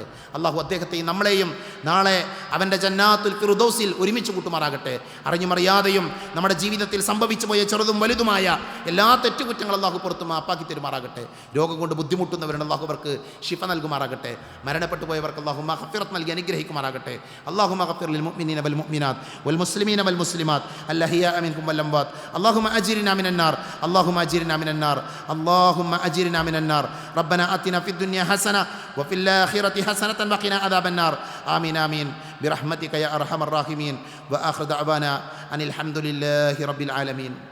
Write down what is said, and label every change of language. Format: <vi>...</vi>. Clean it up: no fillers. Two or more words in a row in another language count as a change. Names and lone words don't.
<ml>അല്ലാഹു അദ്ദേഹത്തെയും നമ്മളെയും നാളെ അവൻ്റെ ജന്നാത്തുൽ ഫിർദൗസിൽ ഒരുമിച്ച് കൂട്ടുമാറാകട്ടെ. അറിഞ്ഞുമറിയാതെയും നമ്മുടെ ജീവിതത്തിൽ സംഭവിച്ചു പോയ ചെറുതും വലുതുമായ എല്ലാ തെറ്റുകുറ്റങ്ങൾ അല്ലാഹു പുറത്തു മാപ്പാക്കി തരുമാറാകട്ടെ. രോഗം കൊണ്ട് ബുദ്ധിമുട്ടുന്നവരുണ്ട്, അല്ലാഹു അവർക്ക് ശിഫ നൽകുമാറാകട്ടെ. മരണപ്പെട്ടു പോയവർക്ക് അല്ലാഹു മഗ്ഫിറത്ത് നൽകി അനുഗ്രഹിക്കുമാറാകട്ടെ.</ml> <ar>അല്ലാഹു اغفر للمؤمنين والمؤمنات والمسلمين والمسلمات الأحياء منكم والأموات اللهم أجرنا من النار اللهم أجرنا من النار اللهم أجرنا من النار ربنا آتنا في الدنيا حسنة وفي الآخرة حسنة وقنا عذاب النار آمين آمين برحمتك يا أرحم الراحمين وآخر دعوانا أن الحمد لله رب العالمين.</ar>